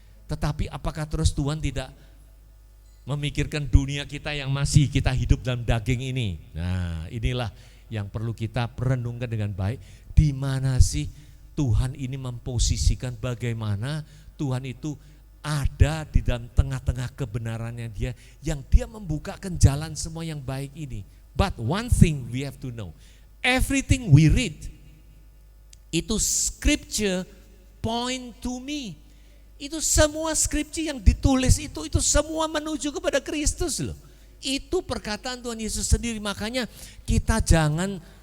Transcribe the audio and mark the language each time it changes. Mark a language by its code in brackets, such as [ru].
[id] Tetapi apakah terus Tuhan tidak memikirkan dunia kita yang masih kita hidup dalam daging ini? Nah, inilah yang perlu kita renungkan dengan baik. Di mana sih Tuhan ini memposisikan, bagaimana Tuhan itu ada di dalam tengah-tengah kebenarannya Dia, yang Dia membukakan jalan semua yang baik ini. [en] But one thing we have to know, everything we read itu scripture point to me. [id] Itu semua skripsi yang ditulis itu semua menuju kepada Kristus loh. Itu perkataan Tuhan Yesus sendiri. Makanya kita jangan